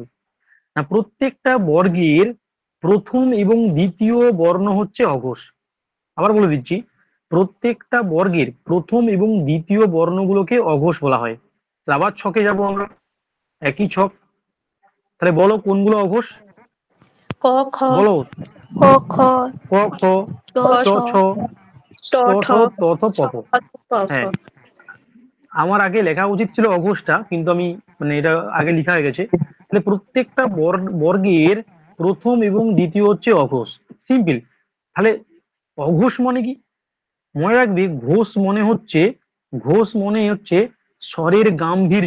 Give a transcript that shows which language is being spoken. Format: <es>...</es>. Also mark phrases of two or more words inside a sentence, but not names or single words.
<bn>না প্রত্যেকটা বর্গের প্রথম এবং দ্বিতীয় বর্ণ হচ্ছে অঘোষ। আবার বলে দিচ্ছি, প্রত্যেকটা বর্গের প্রথম এবং দ্বিতীয় বর্ণগুলোকে অঘোষ বলা হয়। তাহলে আবার ছকে যাব আমরা, একই ছক। তাহলে বলো কোনগুলো অঘোষ? ক খ বলো। ক খ ক, খ, চ চ, ছ ছ, ট ট, ঠ ঠ, ত, থ, প, ফ। প ফ। হ্যাঁ, আমার আগে লেখা উচিত ছিল অঘোষটা, কিন্তু আমি মানে এটা আগে লেখা হয়ে গেছে। তাহলে প্রত্যেকটা বর্গের প্রথম এবং দ্বিতীয় হচ্ছে অঘোষ, সিম্পল। তাহলে অঘোষ মানে কি? মনে রাখবি, ঘোষ মনে হচ্ছে স্বরের গাম্ভীর্য।</bn>